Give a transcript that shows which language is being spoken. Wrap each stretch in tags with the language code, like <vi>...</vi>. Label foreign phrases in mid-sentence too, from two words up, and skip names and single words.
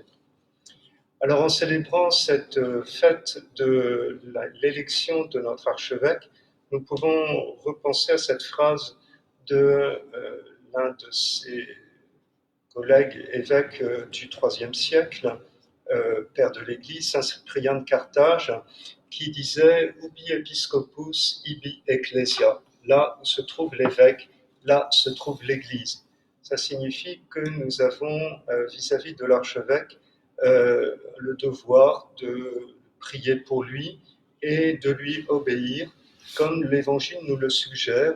<fr>Alors en célébrant cette fête de l'élection de notre archevêque, nous pouvons repenser à cette phrase de l'un de ses collègues évêques du IIIe siècle, père de l'Église, Saint Cyprien de Carthage, qui disait «</fr> <la>Ubi episcopus, ibi ecclesia ».</la> <fr>Là où se trouve l'évêque, là se trouve l'Église. Ça signifie que nous avons, vis-à-vis de l'archevêque, le devoir de prier pour lui et de lui obéir, comme l'Évangile nous le suggère.</fr>